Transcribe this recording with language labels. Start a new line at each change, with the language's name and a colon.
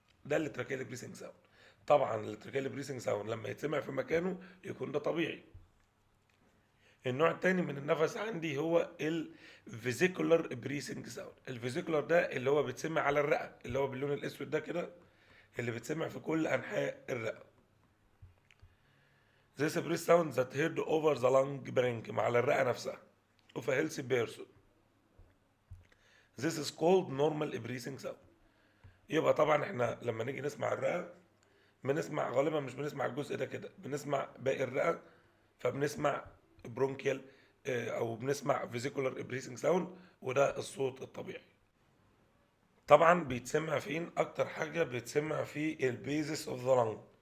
Arabic: ده التراكيال بريسنج ساوند. طبعا التراكيال بريسنج ساوند لما يتسمع في مكانه يكون ده طبيعي. النوع التاني من النفس عندي هو الفيزيكولار بريسنج ساوند. الفيزيكولار ده اللي هو بيتسمع على الرئة، اللي هو باللون الاسود ده كده، اللي بيتسمع في كل انحاء الرئة.
English: This breath sound that heard over the lung bring
Arabic: على الرئة نفسها
English: of a healthy person. This is called normal breathing sound.
Arabic: يبقى طبعا احنا لما نيجي نسمع الرئة بنسمع غالبا، مش بنسمع الجزء ده كده، بنسمع باقي الرئة، فبنسمع برونكيال او بنسمع فيزيكولار بريسنج ساوند، وده الصوت الطبيعي. طبعا بيتسمع فين؟ اكتر حاجه بيتسمع في البيزس اوف ذا لانج.